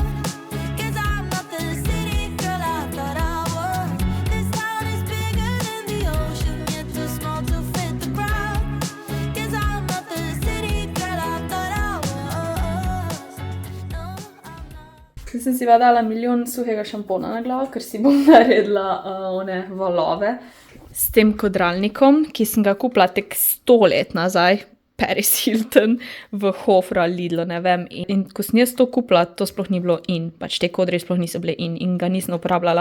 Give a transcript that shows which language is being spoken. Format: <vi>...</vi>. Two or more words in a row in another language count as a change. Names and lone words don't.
<en>'Cause I'm not the city girl I thought I was. This town is bigger than the ocean, yet too small to fit the crowd. 'Cause I'm not the city girl I thought I was. No, I'm not.</en> <sl>Ker sem si pa dala milijon suhega šampona na glavo, ker si bom naredila one valove s tem kodralnikom, ki sem ga kupila tek 100 let nazaj, Paris Hilton v Hofra, Lidlu, ne vem. In ko sem jaz to kupila, to sploh ni bilo in, pač te kodri sploh niso bile in ga nisem uporabljala.</sl>